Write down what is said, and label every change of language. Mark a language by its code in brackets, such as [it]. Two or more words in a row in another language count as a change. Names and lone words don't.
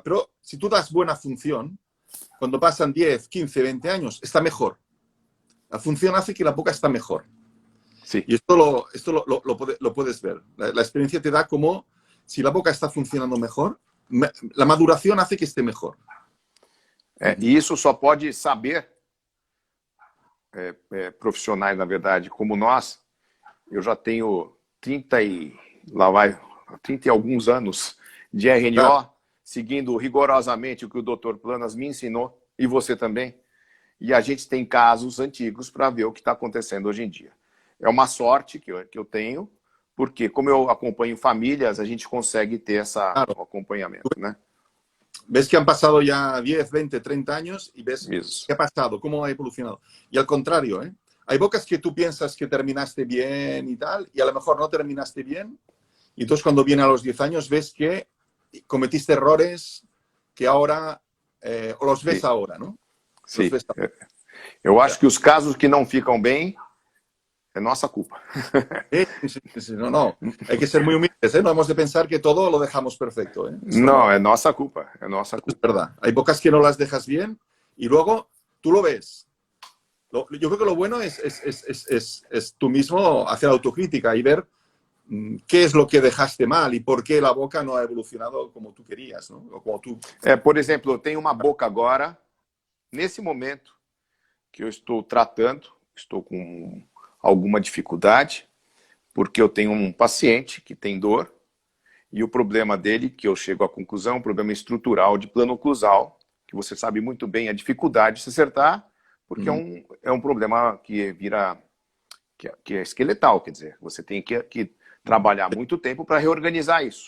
[es] Pero si tú das buena función, cuando pasan 10, 15, 20 años, está mejor. La función hace que la boca está mejor. Sí. Y esto lo puedes ver. La experiencia te da como si la boca está funcionando mejor, la maduración hace que esté mejor. [pt] E isso só pode saber profissionais, na verdade, como nós. Eu já tenho 30 e alguns anos de RNO, seguindo rigorosamente o que o Dr. Planas me ensinou, e você também. E a gente tem casos antigos para ver o que está acontecendo hoje em dia. É uma sorte que eu tenho, porque como eu acompanho famílias, a gente consegue ter esse acompanhamento, né? [es] Ves que han pasado ya 10, 20, 30 años y ves qué ha pasado, cómo ha evolucionado. Y al contrario, hay bocas que tú piensas que terminaste bien y tal, y a lo mejor no terminaste bien, y entonces cuando viene a los 10 años ves que cometiste errores que ahora, o los ves ahora, ¿no? [pt] Sim. Eu acho que os casos que não ficam bem é nossa culpa. [es] Sí. No. Hay que ser muy humildes, ¿eh? No hemos de pensar que todo lo dejamos perfecto, ¿eh? No, es [pt] nossa culpa. [es] Es [pt] nossa culpa. [es] Es verdad. Hay bocas que no las dejas bien y luego tú lo ves. Yo creo que lo bueno es tú mismo hacer autocrítica y ver qué es lo que dejaste mal y por qué la boca no ha evolucionado como tú querías, ¿no? O como tú... [pt] Por exemplo, eu tenho uma boca agora, nesse momento, que eu estou tratando, estou com alguma dificuldade, porque eu tenho um paciente que tem dor, e o problema dele, que eu chego à conclusão, é um problema estrutural de plano oclusal, que você sabe muito bem a dificuldade de se acertar, porque é um problema que que é esqueletal, quer dizer, você tem que trabalhar muito tempo para reorganizar isso.